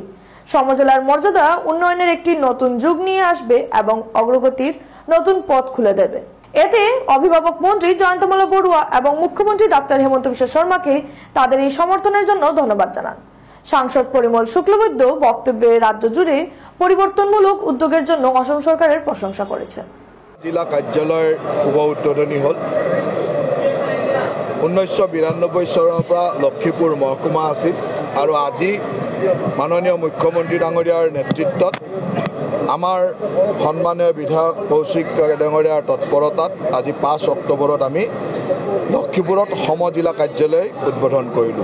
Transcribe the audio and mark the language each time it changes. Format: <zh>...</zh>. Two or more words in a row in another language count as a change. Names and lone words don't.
<bn>সমজেলার মর্যাদা উন্নয়নের একটি নতুন যুগ নিয়ে আসবে এবং অগ্রগতির নতুন পথ খুলে দেবে। এতে অভিভাবক মন্ত্রী জয়ন্ত মল্ল বড়ুয়া এবং মুখ্যমন্ত্রী ডাক্তার হেমন্ত বিশ্ব শর্মাকে তাদের এই সমর্থনের জন্য ধন্যবাদ জানান। সাংসদ পরিমল শুক্লবৈদ্য বক্তব্যে রাজ্য জুড়ে পরিবর্তনমূলক উদ্যোগের জন্য অসম সরকারের প্রশংসা করেছেন।</bn> <as>জিলা কাৰ্যালয়ৰ শুভ উদ্বোধনী হ'ল। 1992 চনৰ পৰা লক্ষ্মীপুৰ মহকুমা আছিল আৰু আজি মাননীয় মুখ্যমন্ত্ৰী ডাঙৰীয়াৰ নেতৃত্বত আমাৰ সন্মানীয় বিধায়ক কৌশিক ডাঙৰীয়াৰ তৎপৰতাত আজি 5 অক্টোবৰত আমি লক্ষ্মীপুৰত সমজিলা কাৰ্যালয় উদ্বোধন কৰিলোঁ।</as>